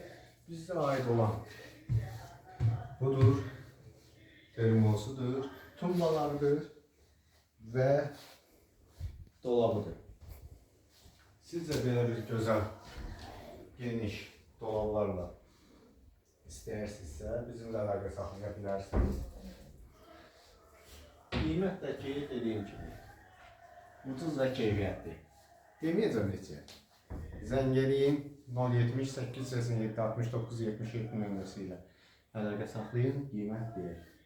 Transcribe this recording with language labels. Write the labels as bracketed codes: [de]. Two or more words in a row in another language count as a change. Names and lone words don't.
[tr] Bize ait olan budur, termosudur, tumbalarıdır ve dolabıdır. Siz de böyle bir güzel, geniş dolablarla [az] istəyirsinizsə bizimle əlaqə saxlaya bilərsiniz. Qiymət də ki, dediyim kimi, ucuz və keyfiyyətli. Deməyəcəm neçə. Zəng eləyin 078 87 69 77 nömrəsi ilə əlaqə saxlayın, qiymət deyək.